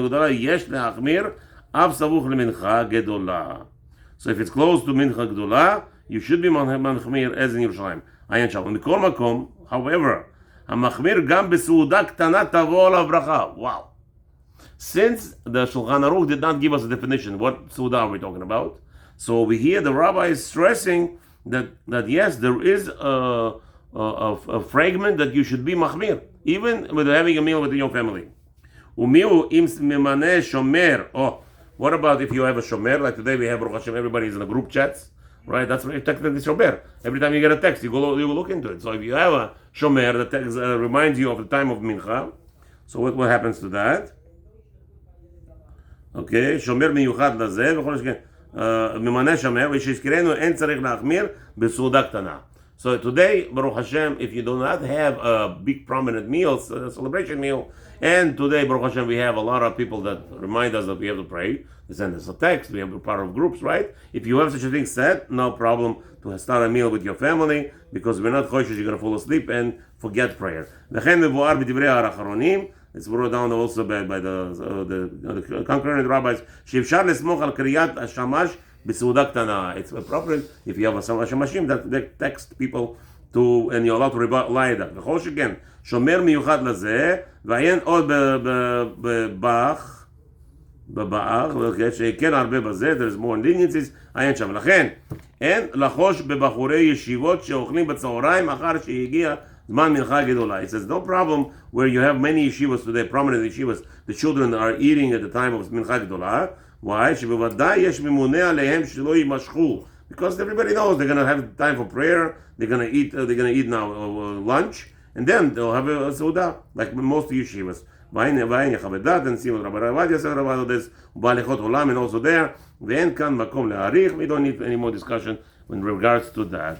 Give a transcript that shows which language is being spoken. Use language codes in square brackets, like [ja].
[he] יש להחמיר אף סמוך למנחה גדולה. [en] So if it's close to מנחה גדולה, you should be מחמיר as in ירושלים. [he] עיין שם. מכל מקום, [en] however, [he] המחמיר גם בסעודה קטנה תבוא עליו ברכה. [en] Wow. Since the Shulchan Aruch did not give us a definition, what Suda are we talking about? So over here, the rabbi is stressing that yes, there is a fragment that you should be machmir, even with having a meal with your family. Umiu im mimane shomer. Oh, what about if you have a shomer? Like today we have Baruch Hashem, everybody is in a group chats, right? That's technically shomer. Every time you get a text, you go look into it. So if you have a shomer that text, reminds you of the time of mincha, so what happens to that? [he] Okay, שומר מיוחד לזה, וכל שכן, ממנה שומר, ושיזכרנו אין צריך להחמיר בסעודה קטנה. [en] So today, Baruch Hashem, if you do not have a big prominent meal, a celebration meal, and today, Baruch Hashem, we have a lot of people that remind us that we have to pray, they send us a text, we have a part of groups, right? If you have such a thing set, no problem to start a meal with your family, because we're not choishes, you're going to fall asleep and forget prayer. [he] לכן מבואר בדברי האחרונים, [en] it's brought down also by the concurrent rabbis, [he] שאפשר לסמוך על קריאת השמש בסעודה קטנה. [en] It's appropriate if you have a שמשים that text people to, and you're allowed to rely on that. [he] וכל שכן, שומר מיוחד לזה, ועיין עוד בבאח, שכן הרבה בזה, [en] there's more leniencies, [he] עיין שם. לכן, אין לחוש בבחורי ישיבות שאוכלים בצהריים אחר שהגיע זמן מנחה גדולה. [en] It says no problem where you have many yeshivas today, prominent yeshivas, the children are eating at the time of מנחה גדולה. Why? [he] שבוודאי יש ממונה עליהם שלא יימשכו. [en] Because everybody knows they're going to have time for prayer, they're going to eat now lunch, and then they'll have a סעודה, like most yeshivas. [he] ועין יחווה דת, [en] and see what Rabbi Ravadia said about this, [he] ובהליכות עולם, [en] and also there, [he] ואין כאן מקום להאריך, [en] we don't need any more discussion in regards to that.